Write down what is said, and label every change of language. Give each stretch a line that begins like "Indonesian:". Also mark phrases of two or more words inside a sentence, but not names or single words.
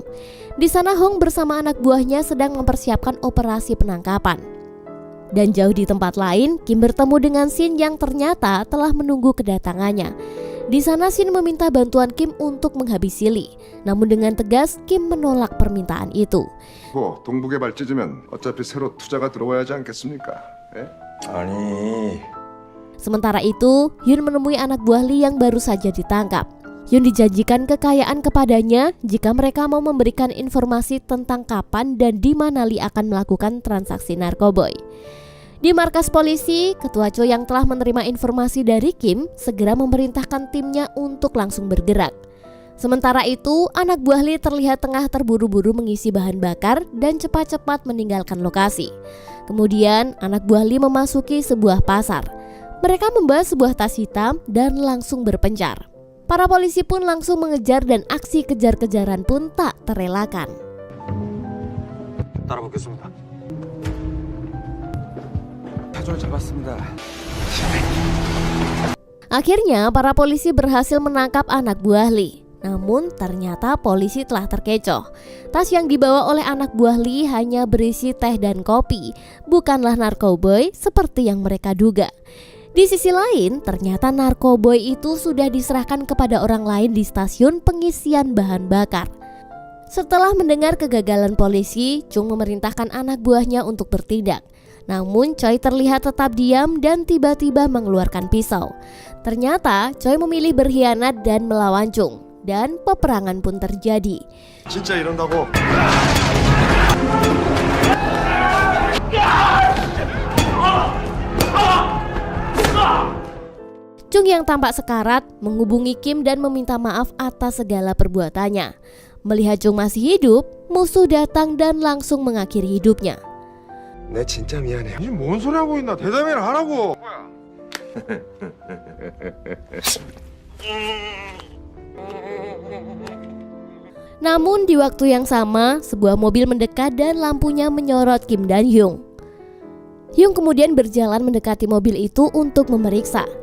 Indonesian: Di sana Hong bersama anak buahnya sedang mempersiapkan operasi penangkapan. Dan jauh di tempat lain, Kim bertemu dengan Shin yang ternyata telah menunggu kedatangannya. Di sana Shin meminta bantuan Kim untuk menghabisi Lee. Namun dengan tegas Kim menolak permintaan itu.
Korean: 뭐 동북개발 찢으면 어차피 새로 투자가 들어와야 하지 않겠습니까? 예? 아니,
Indonesian: Sementara itu, Hyun menemui anak buah Lee yang baru saja ditangkap. Hyun dijanjikan kekayaan kepadanya jika mereka mau memberikan informasi tentang kapan dan di mana Lee akan melakukan transaksi narkoboy. Di markas polisi, Ketua Choi yang telah menerima informasi dari Kim segera memerintahkan timnya untuk langsung bergerak. Sementara itu, anak buah Lee terlihat tengah terburu-buru mengisi bahan bakar dan cepat-cepat meninggalkan lokasi. Kemudian, anak buah Lee memasuki sebuah pasar. Mereka membawa sebuah tas hitam dan langsung berpencar. Para polisi pun langsung mengejar dan aksi kejar-kejaran pun tak terelakkan.
Korean: 따라보겠습니다. 사전을 잡았습니다.
Indonesian: Akhirnya, para polisi berhasil menangkap anak buah Lee. Namun ternyata polisi telah terkecoh. Tas yang dibawa oleh anak buah Lee hanya berisi teh dan kopi, bukanlah narkoboy seperti yang mereka duga. Di sisi lain, ternyata narkoboy itu sudah diserahkan kepada orang lain di stasiun pengisian bahan bakar. Setelah mendengar kegagalan polisi, Chung memerintahkan anak buahnya untuk bertindak. Namun Choi terlihat tetap diam dan tiba-tiba mengeluarkan pisau. Ternyata Choi memilih berkhianat dan melawan Chung. Dan peperangan pun terjadi.
Korean: 진짜 이런다고?
Indonesian: Chung yang tampak sekarat menghubungi Kim dan meminta maaf atas segala perbuatannya. Melihat Chung masih hidup, musuh datang dan langsung mengakhiri hidupnya.
Korean: 내 진짜 미안해. 이게 뭔 소리 하고 있나? 대답이나 하라고.
Indonesian: Namun di waktu yang sama, sebuah mobil mendekat dan lampunya menyorot Kim dan Hyung. Hyung kemudian berjalan mendekati mobil itu untuk memeriksa.